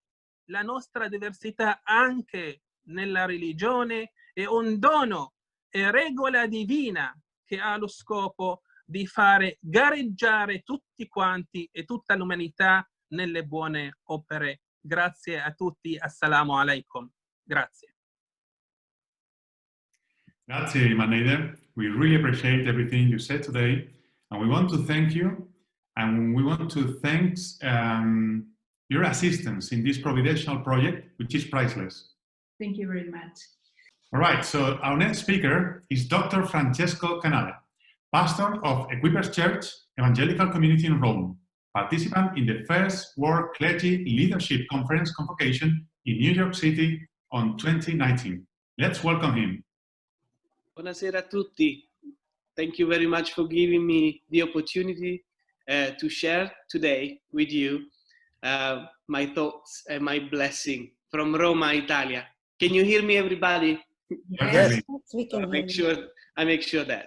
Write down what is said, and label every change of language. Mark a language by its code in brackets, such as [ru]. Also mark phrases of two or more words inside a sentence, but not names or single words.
[it] La nostra diversità anche nella religione è un dono, è regola divina che ha lo scopo di fare gareggiare tutti quanti e tutta l'umanità nelle buone opere. Grazie a tutti, [ar] السلام عليكم. [it] Grazie. Grazie, Maneide. [en] We really appreciate everything you said today, and we want to thank you, and we want to thank your assistance in this providential project, which is priceless. Thank you very much. All right, so our next speaker is Dr. Francesco Canale, pastor of Equippers Church Evangelical Community in Rome, participant in the first World Clergy Leadership Conference convocation in New York City on 2019. Let's welcome him. [it] Buonasera a tutti. [en] Thank you very much for giving me the opportunity to share today with you my thoughts and my blessing from Roma, Italia. Can you hear me, everybody? Yes. We can I make sure that.